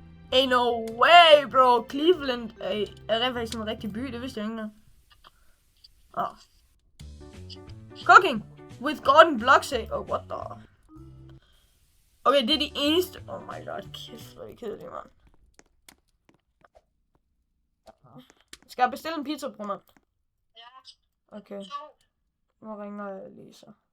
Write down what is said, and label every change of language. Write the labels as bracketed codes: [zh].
[en] Ain't no way, bro. [da] Cleveland er rent faktisk en rigtig by. Det vidste jeg ikke engang. [en] Cooking with Gordon Bloxey. Oh, what the... Okay, [da] det er de eneste... [en] Oh my god, [da] kæft, hvor er det kedeligt, mand. Skal jeg bestille en pizza, bror, mand? Ja. Okay. Nu ringer jeg lige så.